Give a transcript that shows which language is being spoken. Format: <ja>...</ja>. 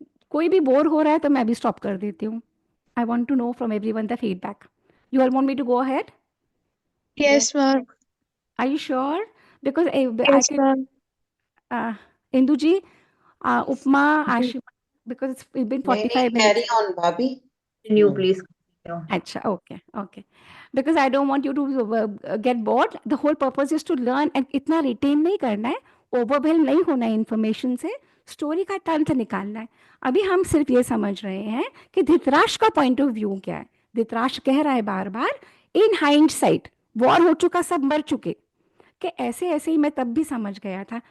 <hi>कोई भी बोर हो रहा है तो मैं भी स्टॉप कर देती हूँ।</hi> <en>I want to know from everyone the feedback. You all want me to go ahead? Yes, ma'am. Are you sure? Because I Yes, can, ma'am. Indu ji, Upma, Ashima, because it's been 45 minutes. Carry on, Bhabhi. Continue, please continue. Acha, okay. Because I don't want you to get bored. The whole purpose is to learn and</en> <hi>इतना retain नहीं करना है, overwhelm नहीं होना है information से, story का तंत्र निकालना है। अभी हम सिर्फ ये समझ रहे हैं कि धृतराष्ट्र का पॉइंट ऑफ व्यू क्या है। धृतराष्ट्र कह रहा है बार बार, इन हाइंडसाइट, वॉर हो चुका, सब मर चुके, कि ऐसे ऐसे ही मैं तब भी समझ गया था।</hi>